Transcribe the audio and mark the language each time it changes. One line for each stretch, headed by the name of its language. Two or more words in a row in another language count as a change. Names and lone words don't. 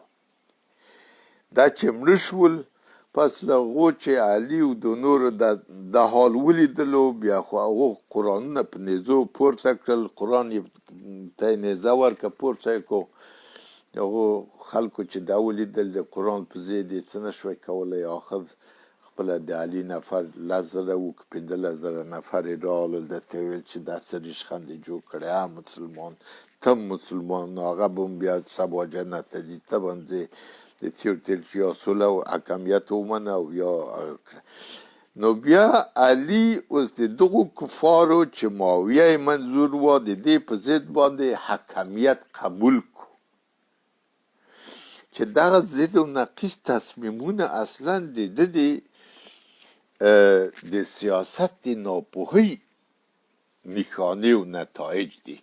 Pashto: دا چې مړه شول، پس له هغو چې علي او د نورو د حال ولیدلو، بیا خو هغو قرآنونه په نیزو پورته کړل، قرآن یې ته یې نیزه ورکړه پورته یې کړو. هغو خلکو چې دا ولیدل د قرآن په ضد یې څه نه شوی کولی، آخر خپله د علي نفر 10,000 و که 15,000 نفر یې راغلل، درته یې ویل چې دا څه ریشخند یې جوړ کړی، مسلمان ته مسلمان، نو هغه به هم بیا سبا جنت ته ځي، ته به هم ځې د تیر چې یا صلح او حکمیت ومنه او یا. نو بیا علي اوس د دغو کفارو چې معاویه یې منظور و، د دې په ضد باندې حکمیت قبول کړو، چې دغه ضد و نقیص تصمیمونه اصلا د سیاست د ناپوهۍ نښانې او نتایج دي.